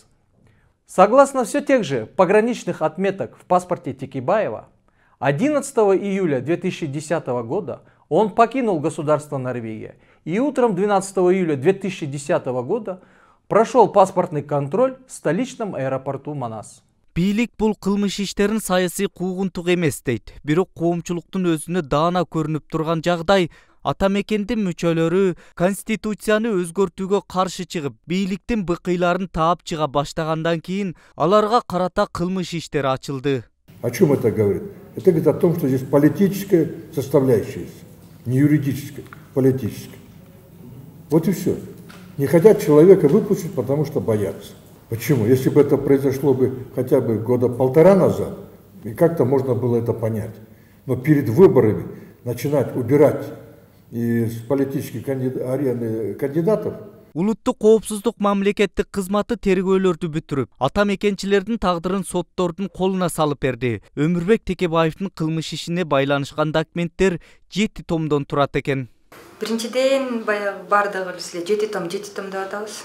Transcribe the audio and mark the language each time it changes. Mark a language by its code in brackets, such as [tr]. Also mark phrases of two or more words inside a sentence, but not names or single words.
[ru] Согласно все тех же пограничных отметок в паспорте Текебаева, 11 июля 2010 года он покинул государство Норвегия и утром 12 июля 2010 года прошел паспортный контроль в столичном аэропорту Манас. [ky] Бийлик бул кылмыш иштерин саясий куугунтук эмес дейт. Бирок коомчулуктун өзүнө даана көрүнүп турган жагдай ата мекендин мүчөлөрү конституцияны өзгөртүүгө каршы чыгып, бийликтин быкыйларын таап чыга баштагандан кийин аларга карата кылмыш иштери ачылды. [ru] О чем это говорит? Это говорит о том, что здесь политическая составляющая есть, не юридическая, политическая. Вот и все. Не хотят человека выпустить, потому что боятся. Почему? Если бы это произошло бы хотя бы года полтора назад, и как-то можно было это понять. Но перед выборами начинать убирать из политических арены кандидатов. [ky] Улуттук коопсуздук мамлекеттик кызматы тергөөлөрдү бүтүрүп, ата мекенчилердин тагдырын соттордун колуна салып берди. Өмүрбек Текебаевдин кылмыш ишине байланышкан документтер 7 томдон турат экен. Биринчиден баягы бардыгы эле 7 том деп атабыз.